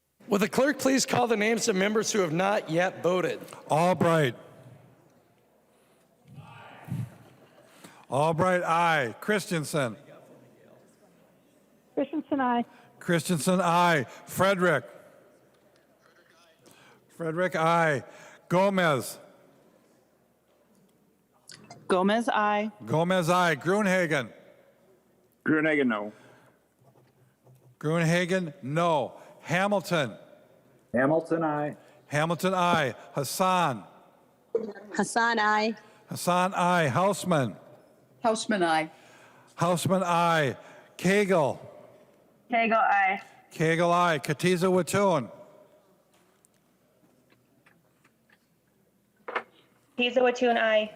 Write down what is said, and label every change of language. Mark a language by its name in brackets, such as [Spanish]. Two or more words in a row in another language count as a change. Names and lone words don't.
[English] Will the clerk please call the names of members who have not yet voted? Albright. Albright, aye. Christensen. Christensen, aye. Christensen, aye. Frederick. Frederick, aye. Gomez. Gomez, aye. Gomez, aye. Gruenhagen. Gruenhagen, no. Gruenhagen, no. Hamilton. Hamilton, I. Hamilton, aye. Hassan. Hassan, aye. Hassan, aye. Hausman. Hausman, aye. Hausman, aye. Cagle. Cagle, aye. Cagle, aye. Katiza Watun. Katiza Watun, aye.